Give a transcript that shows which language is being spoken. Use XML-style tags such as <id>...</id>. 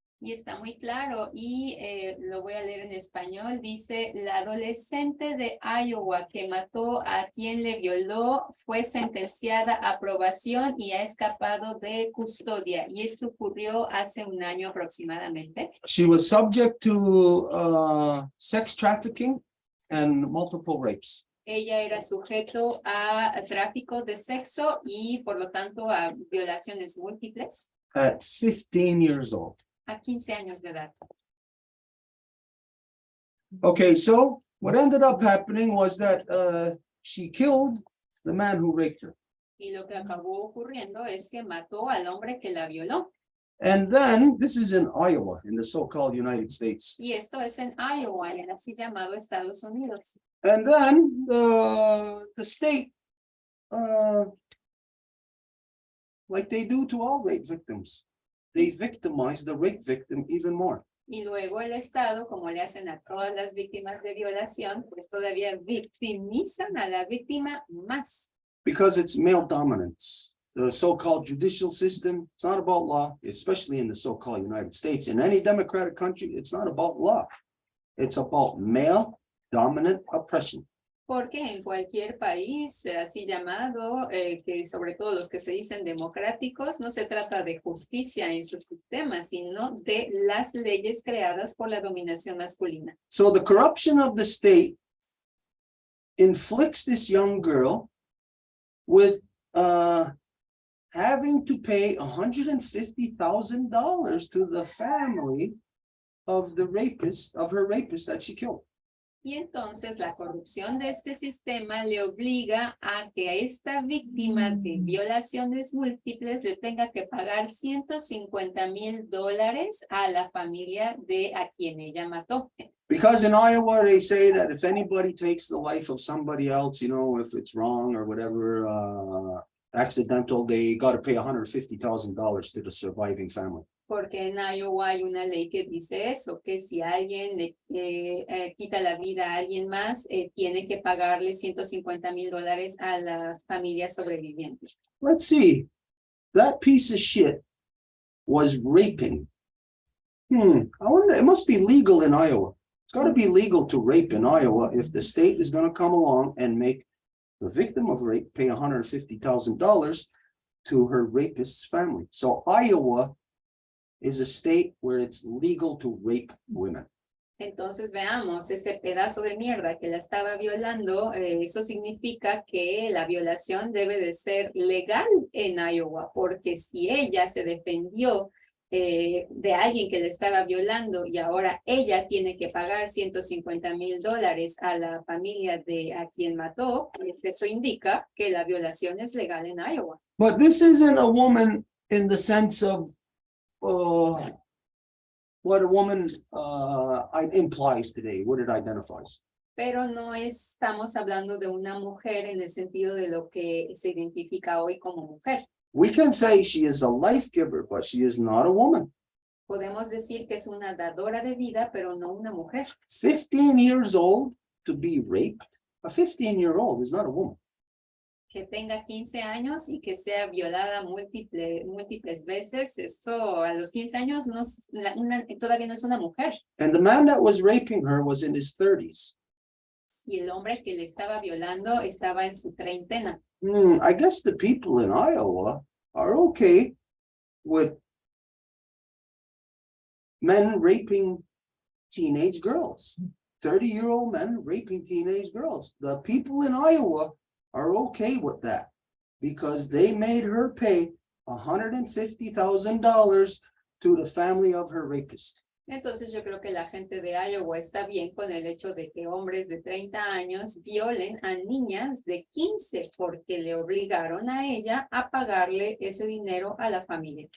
<es>Y está muy claro, y lo voy a leer en español. Dice, la adolescente de Iowa que mató a quien le violó fue sentenciada a probación y ha escapado de custodia. Y esto ocurrió hace un año aproximadamente.</es> <en>She was subject to sex trafficking and multiple rapes.</en> <es>Ella era sujeto a tráfico de sexo y por lo tanto a violaciones múltiples.</es> <en>At 15 years old.</en> <es>A 15 años de edad.</es> <en>Okay, so what ended up happening was that she killed the man who raped her.</en> <es>Y lo que acabó ocurriendo es que mató al hombre que la violó.</es> <en>And then, this is in Iowa, in the so-called United States.</en> <es>Y esto es en Iowa, en el así llamado Estados Unidos.</es> <en>And then the state, like they do to all rape victims, they victimize the rape victim even more.</en> <es>Y luego el Estado, como le hacen a todas las víctimas de violación, pues todavía victimizan a la víctima más.</es> <en>Because it's male dominance. The so-called judicial system, it's not about law, especially in the so-called United States. In any democratic country, it's not about law. It's about male dominant oppression.</en> <es>Porque en cualquier país, así llamado, que sobre todo los que se dicen democráticos, no se trata de justicia en sus sistemas, sino de las leyes creadas por la dominación masculina.</es> <en>So the corruption of the state inflicts this young girl with having to pay $150,000 to the family of the rapist, of her rapist that she killed.</en> <es>Y entonces la corrupción de este sistema le obliga a que a esta víctima de violaciones múltiples le tenga que pagar $150,000 a la familia de a quien ella mató.</es> <en>Because in Iowa, they say that if anybody takes the life of somebody else, if it's wrong or whatever, accidental, they got to pay $150,000 to the surviving family.</en> <es>Porque en Iowa hay una ley que dice eso, que si alguien le quita la vida a alguien más, tiene que pagarle $150,000 a las familias sobrevivientes.</es> <en>Let's see. That piece of shit was raping. I wonder, it must be legal in Iowa. It's got to be legal to rape in Iowa if the state is going to come along and make the victim of rape pay $150,000 to her rapist's family. So Iowa is a state where it's legal to rape women.</en> <es>Entonces veamos, ese pedazo de mierda que la estaba violando, eso significa que la violación debe de ser legal en Iowa, porque si ella se defendió de alguien que le estaba violando y ahora ella tiene que pagar $150,000 a la familia de a quien mató, pues eso indica que la violación es legal en Iowa.</es> <en>But this isn't a woman in the sense of what a woman implies today, what it identifies.</en> <es>Pero no estamos hablando de una mujer en el sentido de lo que se identifica hoy como mujer.</es> <en>We can say she is a life giver, but she is not a woman.</en> <es>Podemos decir que es una dadora de vida, pero no una mujer.</es> <en>15 years old to be raped. A 15-year-old is not a woman.</en> <es>Que tenga 15 años y que sea violada múltiples veces, eso a los 15 años todavía no es una mujer.</es> <en>And the man that was raping her was in his 30s.</en> <es>Y el hombre que le estaba violando estaba en su treintena.</es> <en>I guess the people in Iowa are okay with men raping teenage girls. 30-year-old men raping teenage girls. The people in Iowa are okay with that because they made her pay $150,000 to the family of her rapist.</en> <es>Entonces yo creo que la gente de Iowa está bien con el hecho de que hombres de 30 años violen a niñas de 15 porque le obligaron a ella a pagarle ese dinero a la familia.</es>